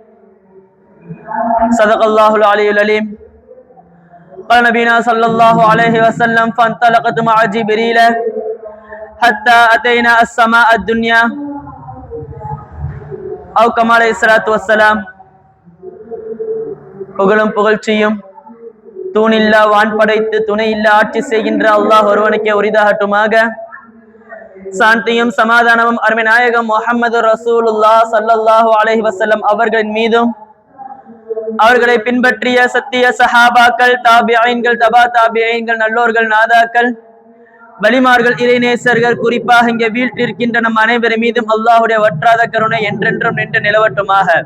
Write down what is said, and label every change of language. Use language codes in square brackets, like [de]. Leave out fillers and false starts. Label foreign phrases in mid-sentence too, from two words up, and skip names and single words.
[ar] صدق الله العلي العليم. قال نبينا صلى الله عليه وسلم: فانطلقت مع جبريل حتى أتينا السماء الدنيا أو كما عليه الصلاة والسلام. [ta] புகழும் புகழ்ச்சியும் தூணில்லா வான் படைத்து துணை இல்லா ஆட்சி செய்கின்ற அல்லாஹ் ஒருவனுக்கே உரிதாகட்டுமாக. சாந்தியும் சமாதானமும் அருமை நாயகம் முஹம்மது ரசூலுல்லாஹ் [ar] صلى الله عليه وسلم [ta] அவர்களின் மீதும், அவர்களை பின்பற்றிய சத்திய சஹாபாக்கள், தாபிஈன்கள், தபா தாபிஈன்கள், நல்லோர்கள், நாதாக்கள், வலிமார்கள், இறைநேசர்கள், குறிப்பாக இங்கே வீழ்த்திருக்கின்ற நம் அனைவரின் மீதும் அல்லாஹுடைய வற்றாத கருணை என்றென்றும் நின்று நிலவட்டுமாக.